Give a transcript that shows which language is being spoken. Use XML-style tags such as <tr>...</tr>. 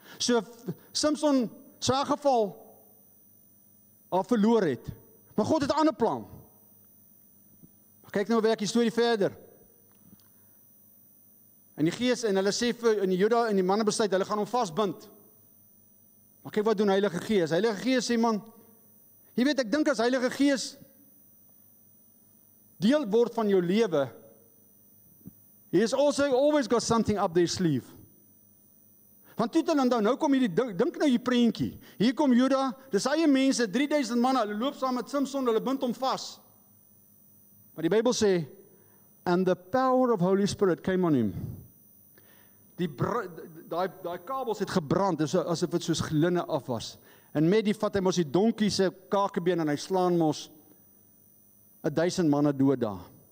<af>So Samson sou in elk geval al verloor het. Maar God het 'n ander plan. Kyk nou werk die storie verder. En die gees, en hulle sê vir in die Juda en die manne besluit, hulle gaan hom vasbind. Maar kyk wat doen Heilige Gees. Heilige Gees sê, man, jy weet, ek dink as Heilige Gees deel word van jou lewe,</af> <en>he has also always got something up their sleeve.</en> <af>Want toe dan nou kom hierdie, dink nou die prentjie. Hier kom Juda, dis eie mense, 3000 manne, hulle loop saam met Samson, hulle bind hom vas. Maar die Bybel sê,</af> <en>and the power of Holy Spirit came on him.</en> <af>Daai kabels het gebrand, asof dit soos glinne af was. En met die vat hy mos die donkie se kakebeen en hy slaan mos 1000 manne dood daar.</af>